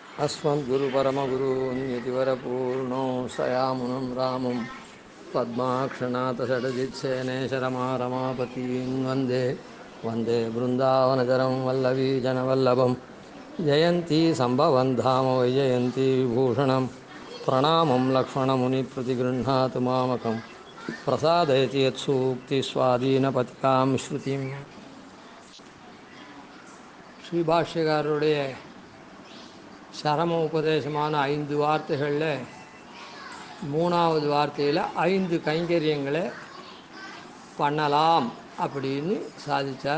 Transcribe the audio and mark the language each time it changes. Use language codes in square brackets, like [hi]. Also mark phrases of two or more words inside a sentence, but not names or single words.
[sa] अस्मद्गुरुपरमगुरून् यतिवरपूर्णो सयामुनं रामं पद्माक्षनाथषडजित्सेनेशरमारमापतीन् वन्दे वन्दे बृन्दावनचरं वल्लवीजनवल्लभं जयन्ती सम्भवं धाम वैजयन्ती विभूषणं प्रणामं लक्ष्मणमुनिप्रतिगृह्णातु मामकं प्रसादयति यत्सूक्तिस्वाधीनपतिकां श्रुतिं [ta] ஸ்ரீபாஷ்யக்காரருடைய சரம உபதேசமான 5 வார்த்தைகளில் 3வது வார்த்தையில் 5 கைங்கரியங்களை பண்ணலாம் அப்படின்னு சாதித்தார்.